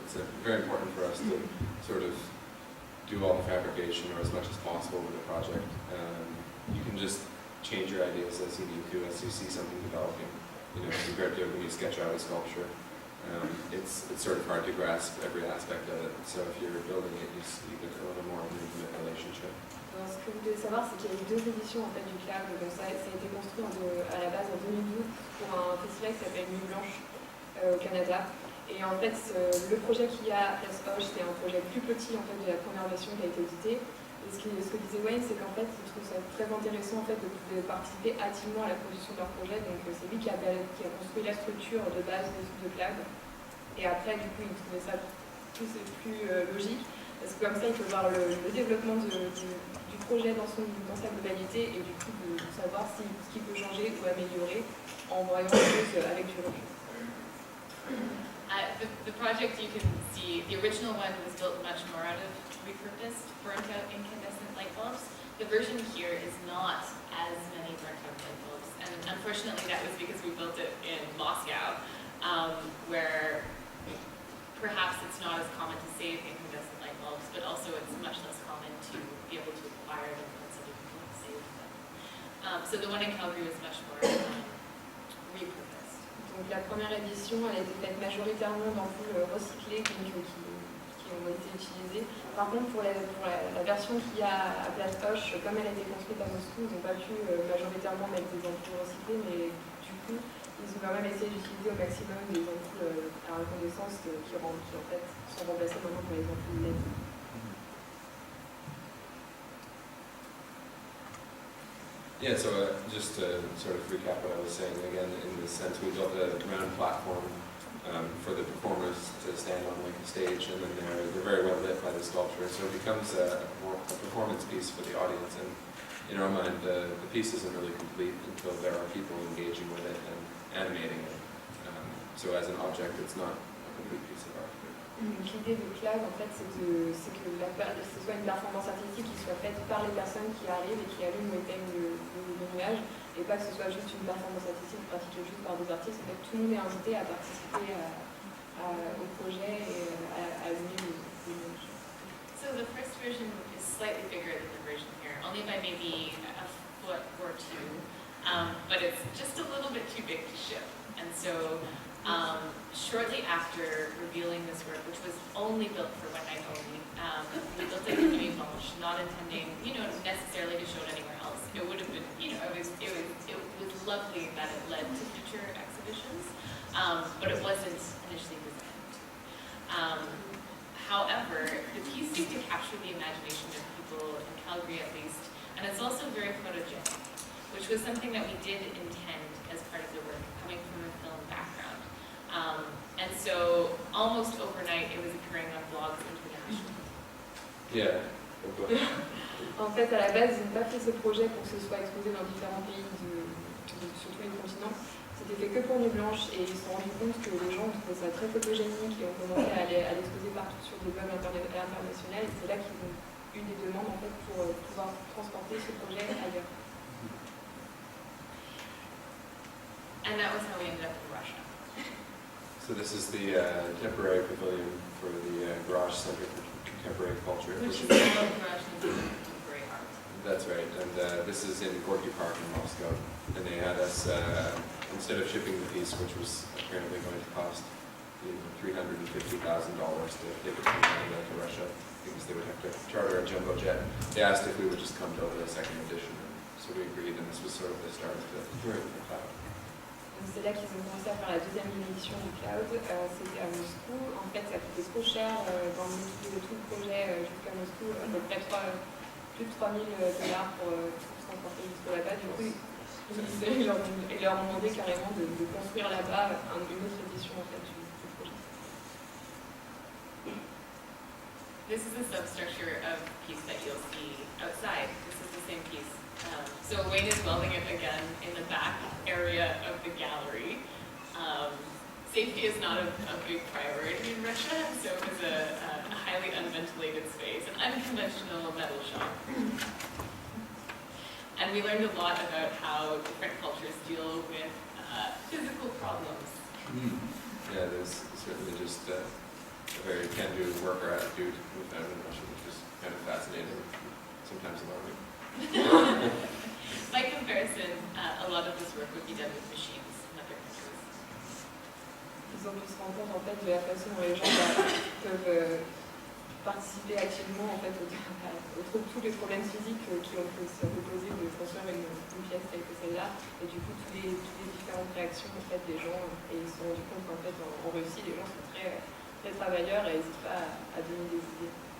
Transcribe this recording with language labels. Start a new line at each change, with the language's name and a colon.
English: It's very important for us to sort of do all the fabrication, or as much as possible with the project. You can just change your ideas as you need to, as you see something developing. You know, compared to when you sketch out a sculpture, it's sort of hard to grasp every aspect of it. So if you're building it, you get a little more of an intimate relationship.
French: Alors, ce que vous devez savoir, c'est qu'il y a eu deux éditions en fait, du Cloud. Donc, ça a été construit à la base en 2012 pour un festival qui s'appelle Nuit Blanche au Canada. Et en fait, le projet qu'il y a à Place Hoche, c'était un projet plus petit en fait, de la première version qui a été éditée. Et ce que disait Wayne, c'est qu'en fait, il trouve ça très intéressant en fait, de participer activement à la production de leur projet. Donc c'est lui qui a construit la structure de base de Cloud. Et après, du coup, il trouvait ça plus logique. Parce que comme ça, il peut voir le développement du projet dans sa globalité et du coup de savoir ce qu'il peut changer ou améliorer en voyant les choses avec du recul.
English: The project, you can see, the original one was built much more out of repurposed, burnt out incandescent light bulbs. The version here is not as many burnt out light bulbs. And unfortunately that was because we built it in Moscow, where perhaps it's not as common to save incandescent light bulbs, but also it's much less common to be able to acquire them once you can save them. So the one in Calgary was much more repurposed.
French: Donc la première édition, elle a été faite majoritairement d'ampoules recyclées qui ont été utilisées. Par contre, pour la version qu'il y a à Place Hoche, comme elle a été construite à Moscou, ils n'ont pas pu majoritairement mettre des ampoules recyclées, mais du coup, ils ont quand même essayé d'utiliser au maximum des ampoules à incandescence qui en fait sont remplacées maintenant par les ampoules LED.
English: Yeah, so just to sort of recap what I was saying again, in this sense, we built a round platform for the performers to stand on like a stage, and then they're very well lit by the sculpture, so it becomes a performance piece for the audience. And in our mind, the piece isn't really complete until there are people engaging with it and animating it. So as an object, it's not a complete piece of art.
French: L'idée de Cloud, en fait, c'est que ce soit une performance artistique qui soit faite par les personnes qui arrivent et qui allument ou éteignent le nuage, et pas que ce soit juste une performance artistique pratiquée juste par des artistes. En fait, tout le monde est invité à participer au projet et à allumer le nuage.
English: So the first version is slightly bigger than the version here, only by maybe a foot or two, but it's just a little bit too big to ship. And so shortly after revealing this work, which was only built for one night only, we built it in Nuit Blanche, not intending, necessarily to show it anywhere else. It would have been, it was lovely that it led to future exhibitions, but it wasn't initially designed. However, the piece seemed to capture the imagination of people in Calgary at least, and it's also very photogenic, which was something that we did intend as part of the work, coming from a film background. And so, almost overnight, it was appearing on blogs internationally. Yeah.
French: En fait, à la base, ils n'ont pas fait ce projet pour que ce soit exposé dans différents pays sur tous les continents. C'était fait que pour Nuit Blanche, et ils se sont rendus compte que les gens trouvaient ça très photogénique et ont commencé à l'exposer partout sur des blogs internationaux. Et c'est là qu'ils ont eu des demandes en fait, pour pouvoir transporter ce projet ailleurs.
English: And that was how we ended up in Russia. So this is the temporary pavilion for the Garage Center for Contemporary Culture. Which is the Garage Center for Contemporary Art. That's right, and this is in Gorky Park in Moscow. And they had us, instead of shipping the piece, which was apparently going to cost $350,000 to take it from Canada to Russia, because they would have to charter a jumbo jet, they asked if we would just come build a second edition. So we agreed, and this was sort of the start of the touring for Cloud.
French: c'est là qu'ils ont commencé à faire la deuxième édition du Cloud. C'était à Moscou. En fait, ça coûtait trop cher d'emmener tout le projet jusqu'à Moscou, à peu près plus de 3 000 $ pour s'emporter jusque là-bas. Du coup, ils leur ont demandé carrément de construire là-bas une autre édition en fait, du projet.
English: This is the substructure of the piece that you'll see outside. This is the same piece. So Wayne is welding it again in the back area of the gallery. Safety is not a big priority in Russia, so it was a highly unventilated space, an unconventional metal shop. And we learned a lot about how different cultures deal with physical problems. Yeah, there's certainly just a very can-do worker attitude we found in Russia, which is kind of fascinating, sometimes alarming. By comparison, a lot of this work would be done with machines in other countries.
French: Ils ont pu se rendre compte en fait de la façon dont les gens peuvent participer activement en fait tous les problèmes physiques qui ont pu se poser de construire une pièce telle que celle-là, et du coup toutes les différentes réactions en fait des gens, et ils se sont rendus compte qu'en fait en Russie les gens sont très travailleurs et n'hésitent pas à donner des idées.